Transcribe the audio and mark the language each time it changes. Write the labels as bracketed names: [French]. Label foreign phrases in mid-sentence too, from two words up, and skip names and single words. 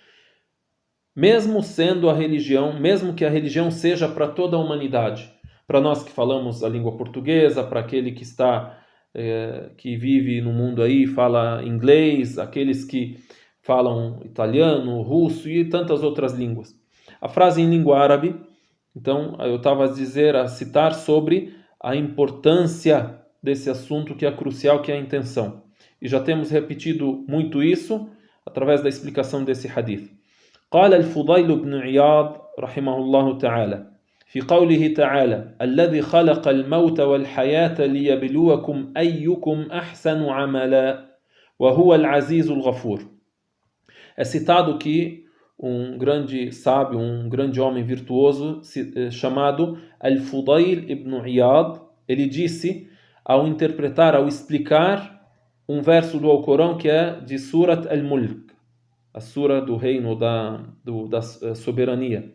[Portuguese] Mesmo sendo a religião, mesmo que a religião seja para toda a humanidade, para nós que falamos a língua portuguesa, para aquele que que vive no mundo aí, fala inglês, aqueles que falam italiano, russo e tantas outras línguas. A frase em língua árabe, então, eu estava a citar sobre a importância desse assunto que é crucial, que é a intenção. E já temos repetido muito isso através da explicação desse hadith. [Arabic] قال الفضيل بن عياض رحمه الله تعالى في قوله تعالى الذي خلق الموت والحياة ليبلوكم أيكم أحسن عملا وهو العزيز الغفور. [Portuguese] É citado que um grande sábio, um grande homem virtuoso chamado Al-Fudayl ibn Iyad, ele disse ao interpretar, ao explicar um verso do Alcorão que é de Surat Al-Mulk, a sura do reino da soberania.